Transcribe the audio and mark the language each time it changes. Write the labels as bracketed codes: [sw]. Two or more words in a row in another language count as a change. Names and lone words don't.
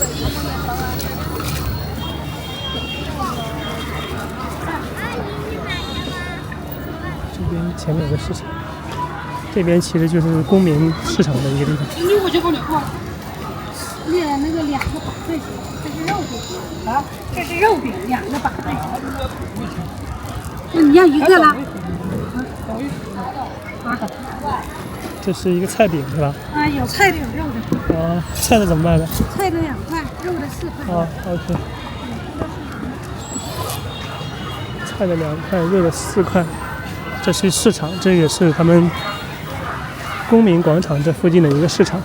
[zh] 這邊前面有個市場，這邊其實就是公民市場的一個地方。我就幫你畫，列那個2個板塊，這是肉餅啊，這是肉餅2個板塊。那你要一個了？這是一個菜餅是吧？啊，有菜的有肉的。啊，菜的怎麼賣的？菜的2塊，肉的4塊。啊 ，OK。菜的2塊，肉的4塊。這是市場，這也是他們公民廣場這附近的一個市場。